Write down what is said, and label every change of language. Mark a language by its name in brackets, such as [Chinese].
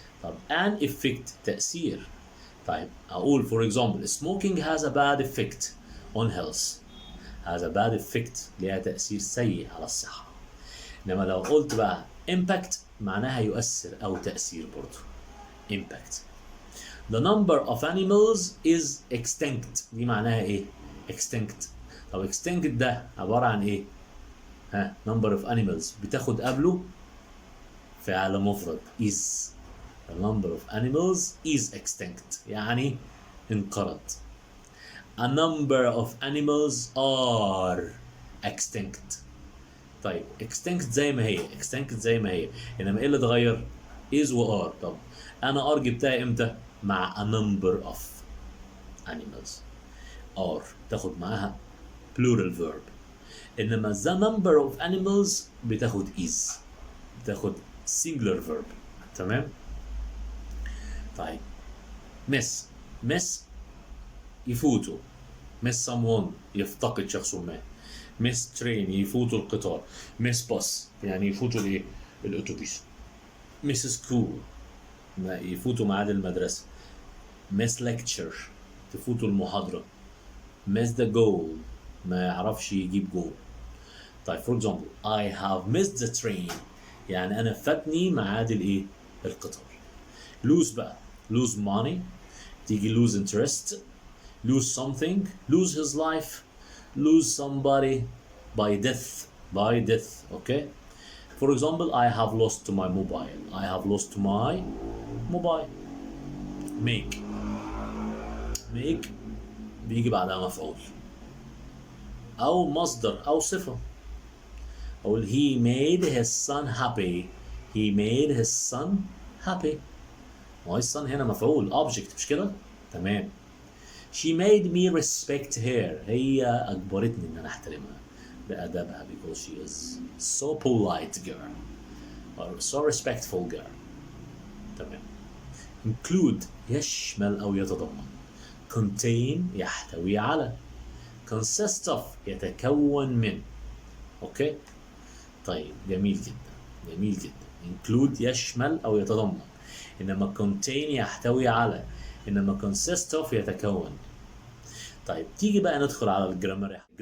[English] طب an effect تأثير. [Arabic] طيب أقول [English] for example smoking has a bad effect on health. has a bad effect [Arabic] ليها تأثير سيء على الصحة. إنما لو قلت بقى impact معناها يؤثر أو تأثير برضه. [English] impact. The number of animals is extinct. [Arabic] دي معناها إيه؟ extinct. طب extinct ده عبارة عن إيه؟ ها number of animals بتاخد قبله فعل مفرد is. [English] The number of animals is extinct [Arabic] يعني انقرض. [English] A number of animals are extinct. [Arabic] طيب extinct زي ما هي extinct زي ما هي، انما ايه اللي اتغير؟ is و are. طب انا are جبتها امتى؟ مع [English] a number of animals. are [Arabic] تاخد معاها [English] plural verb، انما the number of animals بتاخد is، بتاخد singular verb. [Arabic] تمام؟ طيب miss يفوتوا، [English] miss someone [Arabic] يفتقد شخص ما، miss train يفوتوا القطار، miss bus يعني يفوتوا الايه؟ الاتوبيس، miss school يفوتوا ميعاد المدرسة، miss lecture تفوتوا المحاضرة، [English] miss the goal [Arabic] ما يعرفش يجيب جول. [English] طيب for example I have missed the train يعني [Arabic] أنا فاتني ميعاد الايه؟ القطار. [English] lose بقى lose money تيجي lose interest lose something lose his life lose somebody by death okay. For example I have lost my mobile. I have lost my mobile. [Arabic] make بيجي بعدها مفعول أو مصدر أو صفة. [English] أقول he made his son happy. he made his son happy. [Arabic] هو الصن هنا مفعول object مش كده؟ تمام. [English] She made me respect her. [Arabic] هي أجبرتني إن أنا أحترمها بأدبها [English] because she is so polite girl or so respectful girl. [Arabic] تمام. include يشمل أو يتضمن. contain يحتوي على. consist of يتكون من. أوكي؟ طيب جميل جدا. include يشمل أو يتضمن. إنما contain يحتوي على، إنما consist of يتكون. طيب تيجي بقى ندخل على الجرامر.